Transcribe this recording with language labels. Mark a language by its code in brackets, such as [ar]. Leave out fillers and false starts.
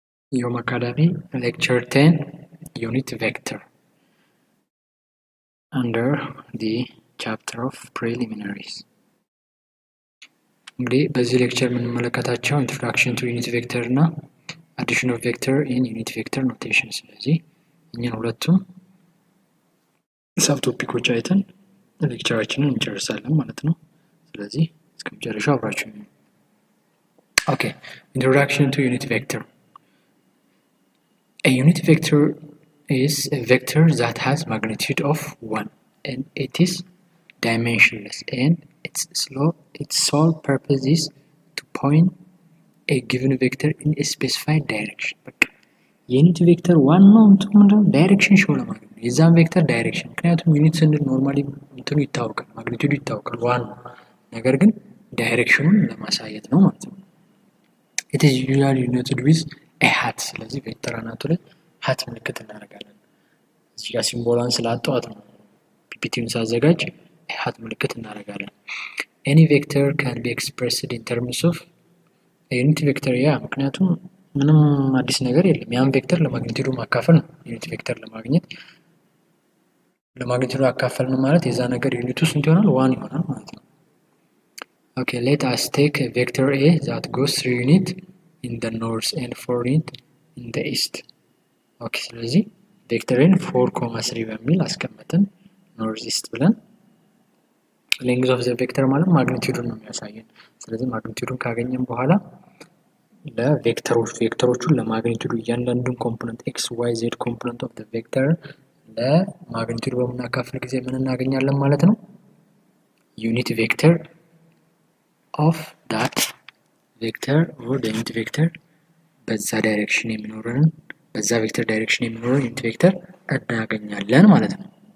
[en] Yom Academy, Lecture 10, Unit Vector, under the chapter of Preliminaries. [am] እንግዲህ በዚህ ሌክቸር የምንመለከታቸው [en] introduction to unit vector [am] እና [en] addition of vector in unit vector notation። [am] ስለዚህ እኛን ሁለቱም ሰብ ቶፒኮች አይተን ሌክቸራችንን እንጨርሳለን ማለት ነው። ስለዚህ እስከ መጨረሻው አብራችሁኝ። [en] Okay, introduction to unit vector. A unit vector is a vector that has magnitude of 1 and it is dimensionless, and its sole purpose is to point a given vector in a specified direction. [am] Unit vector 1 ነው direction show ለማድረግ ነው የዛን vector direction። ምክንያቱም ዩኒት ስንል ኖርማሊ እንትኑ ይታወቃል፣ ማግኒቲዩዱ ይታወቃል 1 ነው፣ ነገር ግን ዳይሬክሽኑን ለማሳየት ነው ማለት ነው። [en] it is usually denoted with a hat። [am] ስለዚህ ቬክተር አናቱ ላይ hat ምልክት እናደርጋለን። እዚህ ጋር ሲምቦሏን ስላጣዋት ነው ፒፒቲውን ሳዘጋጅ hat ምልክት እናደርጋለን። [en] any vector can be expressed in terms of a unit vector። [am] ያ ምክንያቱም ምንም አዲስ ነገር የለም። ያን ቬክተር ለማግኒቲዩዱ ማካፈል ነው። ዩኒት ቬክተር ለማግኘት ለማግኒቲዩዱ አካፈል ነው ማለት የዛ ነገር ዩኒቱ ስንት ይሆናል? 1 ይሆናል ማለት ነው። [en] Okay, let us take a vector A that goes 3 unit in the north and 4 unit in the east. [am] Okay, ስለዚህ ቬክተርን 4,3 በሚል አስቀምጠን ኖርዝ ኢስት ብለን [en] length of the vector [am] ማለት ማግኒቲዩዱን ነው የሚያሳየን። ስለዚህ ማግኒቲዩዱን ካገኘን በኋላ ቬክተሮቹን ለማግኒቲዩዱ እያንዳንዱን ኮምፖነንት x y z ኮምፖነንት ኦፍ the vector ለማግኒቲዩዱ በምናካፍል ጊዜ ምን እናገኛለን ማለት ነው? ዩኒት ቬክተር [en] of that vector or the unit vector [am] በዛ ዳይሬክሽን የሚኖረን በዛ ቬክተር ዳይሬክሽን የሚኖረን ዩኒት ቬክተር እናገኛለን ማለት ነው።